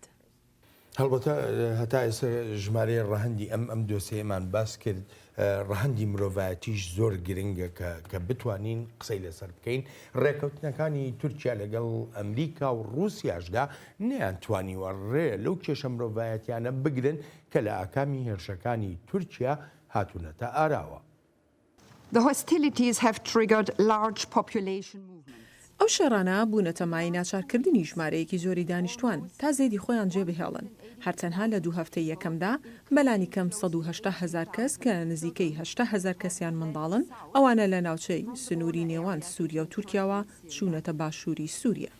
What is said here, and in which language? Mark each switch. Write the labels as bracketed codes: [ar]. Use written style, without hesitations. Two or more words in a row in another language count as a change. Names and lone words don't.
[ckb] هەڵبەتە هەتا ئێستا ژمارەی ڕەهەندی ئەم دۆسیەمان باس کرد ڕەهەندی مرۆڤایەتیش زۆر گرنگە کە بتوانین قسەی لەسەر بکەین. ڕێکەوتنەکانی تورکیا لەگەڵ ئەمریکا و رووسیاشدا نەیانتوانیوە ڕێ لەو کێشە مرۆڤایەتیانە بگرن کە لە ئاکامی هێرشەکانی تورکیا هاتوونەتە ئاراوە. [en] The hostilities have triggered large population movements. [ckb] ئەو شەڕانە بوونەتە مای ناچارکردنی ژمارەیەکی زۆری دانیشتوان تا زێدی خۆیان جێبهێڵن. هەرچەندها لە دوو هەفتەی یەکەمدا بەلانی کەم 180,000 کەس کە نزیکەی 80,000 کەسیان منداڵن ئەوانە لە ناوچەی سنووری نێوان سووریا و تورکیاوە چوونەتە باشووری سووریا.